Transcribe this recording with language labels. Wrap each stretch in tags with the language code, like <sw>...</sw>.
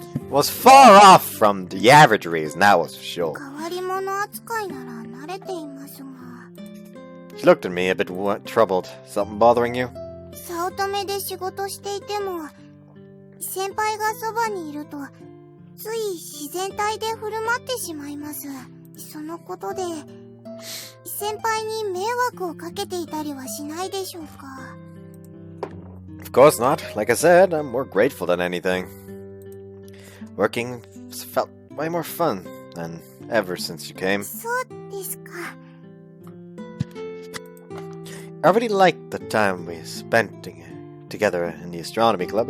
<en>Was far off from the average reason, that was for sure.</en> <ja>変わり者扱いなら慣れていますが。</ja> <en>She looked at me a bit troubled. Something bothering you?</en> <ja>早乙女で仕事していても、先輩がそばにいると、つい自然体で振る舞ってしまいます。そのことで、先輩に迷惑をかけていたりはしないでしょうか。</ja> <en>Of course not. Like I said, I'm more grateful than anything. Working felt way more fun than ever since you came.</en> <ja>そうですか。</ja> <en>I really liked the time we spent together in the astronomy club.</en>